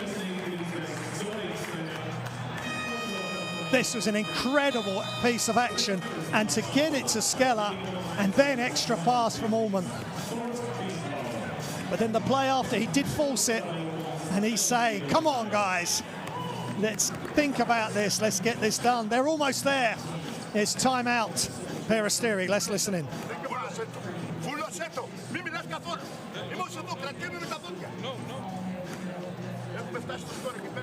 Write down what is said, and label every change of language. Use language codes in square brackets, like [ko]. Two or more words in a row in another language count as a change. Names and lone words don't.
[en] This was an incredible piece of action, and to get it to Skella, and then extra pass from Allman. But then the play after, he did force it, and he's saying, come on guys, let's think about this, let's get this done. They're almost there. It's timeout, Peristeri, let's listen in. Think about [el] ασέτο. Φούλο ασέτο. Μη μιλάς καθόλου. Είμαστε εδώ, κρατιέμαι με τα δόντια. Έχουμε φτάσει στο σκορ εκεί πέρα.